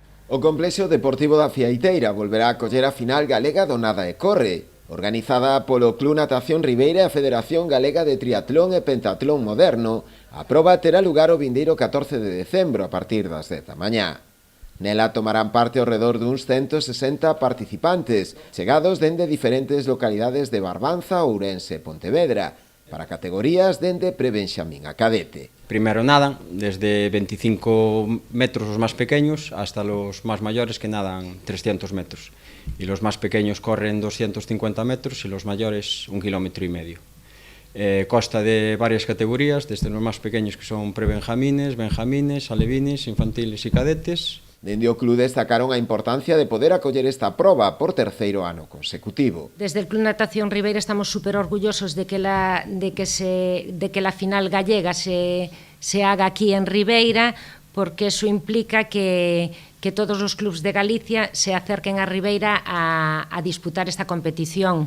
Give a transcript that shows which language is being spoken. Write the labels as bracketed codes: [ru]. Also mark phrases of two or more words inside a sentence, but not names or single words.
[gl] O Complexo Deportivo da Fiaiteira volverá a acoller a final galega do Nada e Corre, organizada polo Club Natación Ribeira e a Federación Galega de Triatlón e Pentatlón Moderno. A proba terá lugar o vindeiro 14 de decembro a partir das 10 da mañá. Nela tomarán parte ao redor duns 160 participantes, chegados dende diferentes localidades de Barbanza, Ourense e Pontevedra, para categorías dende prebenxamín a cadete. [es] Primero nadan desde 25 metros los más pequeños hasta los más mayores que nadan 300 metros. Y los más pequeños corren 250 metros y los mayores 1,5 kilómetros. Consta de varias categorías, desde los más pequeños que son prebenjamines, benjamines, alevines, infantiles y cadetes. [gl] Dende o club destacaron a importancia de poder acoller esta proba por terceiro ano consecutivo. [es] Desde el Club Natación Ribeira estamos súper orgullosos de que la final gallega se haga aquí en Ribeira, porque eso implica que todos los clubs de Galicia se acerquen a Ribeira a disputar esta competición.